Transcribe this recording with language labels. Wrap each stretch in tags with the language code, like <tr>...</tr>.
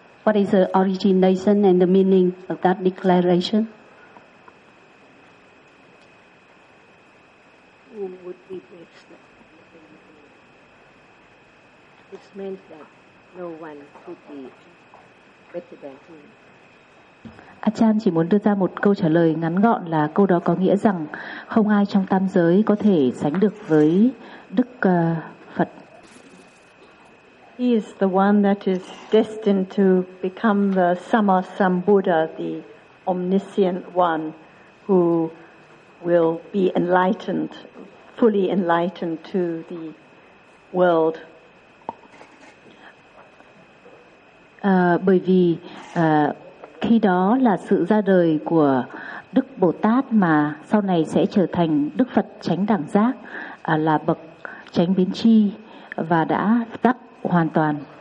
<en>What is the origination and the meaning of that declaration? Who would be next? This means that no one could be better than him.</en> <vi>Achan chỉ muốn đưa ra một câu trả lời ngắn gọn là câu đó có nghĩa rằng không ai trong tam giới có thể sánh được với Đức Phật.</vi> <en>He is the one that is destined to become the Sammasambuddha, the omniscient one who will be enlightened, fully enlightened to the world.</en> <vi>Bởi vì khi đó là sự ra đời của Đức Bồ Tát mà sau này sẽ trở thành Đức Phật Chánh Đẳng Giác, là bậc Chánh Biến Tri và đã tắt hoàn toàn.</vi>